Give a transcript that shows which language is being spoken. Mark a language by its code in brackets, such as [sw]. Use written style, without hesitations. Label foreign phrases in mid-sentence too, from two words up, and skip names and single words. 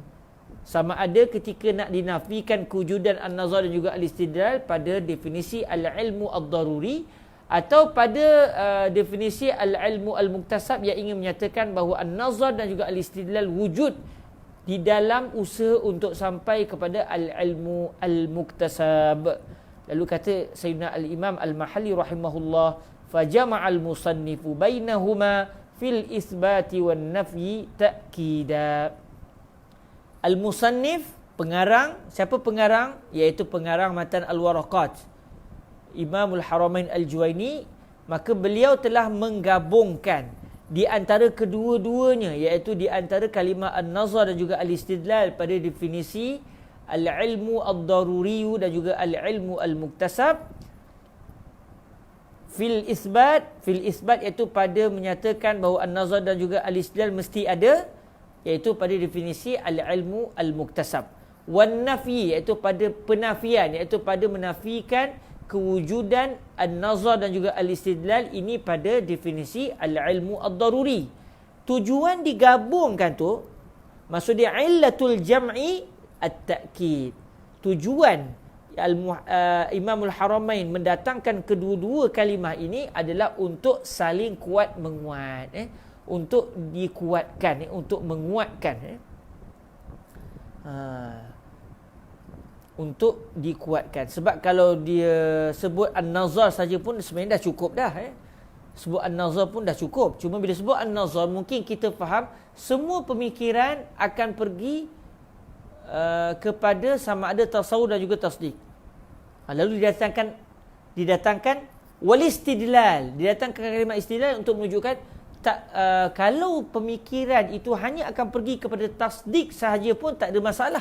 [ms] Sama ada ketika nak dinafikan kewujudan an-nazar dan juga al-istidlal pada definisi [ar] العلم الضروري, [ms] atau pada definisi [ar] العلم المكتسب [ms] yang ingin menyatakan bahawa an-nazar dan juga al-istidlal wujud di dalam usaha untuk sampai kepada [ar] العلم المكتسب. [ms] Lalu kata Sayyidina al-Imam al-Mahalli rahimahullah, [ar] فجمع المصنف بينهما في الإثبات والنفي تأكيدا. [ms] Al-musannif, pengarang. Siapa pengarang? Iaitu pengarang matan Al-Waraqat, Imamul Haramain Al-Juwaini. Maka beliau telah menggabungkan di antara kedua-duanya, iaitu di antara kalimah an-nazar dan juga al-istidlal pada definisi [ar] العلم الضروري [ms] dan juga [ar] العلم المكتسب. في الإثبات [ms] iaitu pada menyatakan bahawa an-nazar dan juga al-istidlal mesti ada, iaitu pada definisi [ar] العلم المكتسب. والنفي [ms] iaitu pada penafian, iaitu pada menafikan kewujudan an-nazar dan juga al-istidlal ini pada definisi [ar] العلم الضروري. [ms] Tujuan digabungkan tu, maksudnya [ar] علة الجمع التأكيد. [ms] Tujuan Imamul Haramain mendatangkan kedua-dua kalimah ini adalah untuk saling kuat menguat, untuk dikuatkan, untuk menguatkan, untuk dikuatkan. Sebab kalau dia sebut an-nazar saja pun sebenarnya dah cukup dah. Sebut an-nazar pun dah cukup. Cuma bila sebut an-nazar, mungkin kita faham semua pemikiran akan pergi kepada sama ada tasawur dan juga tasdik. Lalu didatangkan [ar] والاستدلال, [ms] didatangkan kalimah istidlal untuk menunjukkan kalau pemikiran itu hanya akan pergi kepada tasdik sahaja pun tak ada masalah.